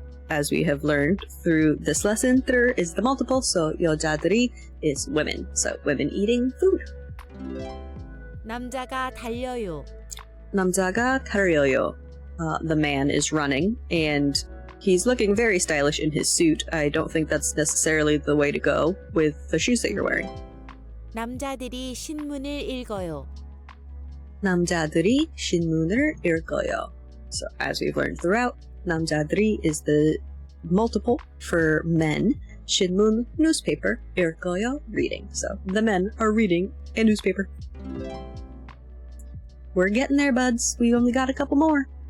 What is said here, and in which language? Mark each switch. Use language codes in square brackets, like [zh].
[en] As we have learned through this lesson, there is the multiple, so 여자들이 is women, so women eating food. [ko] 남자가 달려요. 남자가 달려요. [en] The man is running, and he's looking very stylish in his suit. I don't think that's necessarily the way to go with the shoes that you're wearing. [ko] 남자들이 신문을 읽어요. 남자들이 신문을 읽어요. [en] So as we've learned throughout, 남자들이 is the multiple for men. 신문, newspaper. 읽어요, reading. So the men are reading a newspaper. We're getting there, buds. We only got a couple more.